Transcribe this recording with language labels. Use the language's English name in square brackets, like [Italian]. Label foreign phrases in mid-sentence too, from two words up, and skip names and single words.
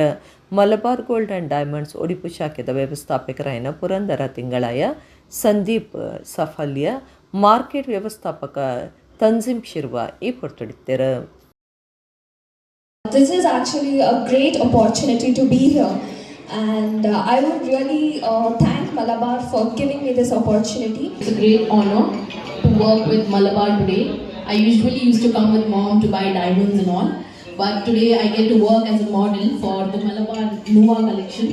[Tulu] ಮಲಬಾರ್ ಗೋಲ್ಡ್ ಆ್ಯಂಡ್ ಡೈಮಂಡ್ಸ್ ಒಡಿಪು ಶಾಖೆದ ವ್ಯವಸ್ಥಾಪಕರಾಯನ ಪುರಂದರ ತಿಂಗಳಾಯ ಸಂದೀಪ್ ಸಫಲ್ಯ ಮಾರ್ಕೆಟ್ ವ್ಯವಸ್ಥಾಪಕ ತಂಜಿಮ್ ಶಿರ್ವಾ ಈ ಪೊರ್ತೊಡಿತ್ತೆರು. [English] This is actually a great opportunity to be here, and I would really thank Malabar for giving me this opportunity. It's a great honor to work with Malabar today. I usually used to come with mom to buy diamonds and all, but today I get to work as a model for the Malabar Nuwa collection.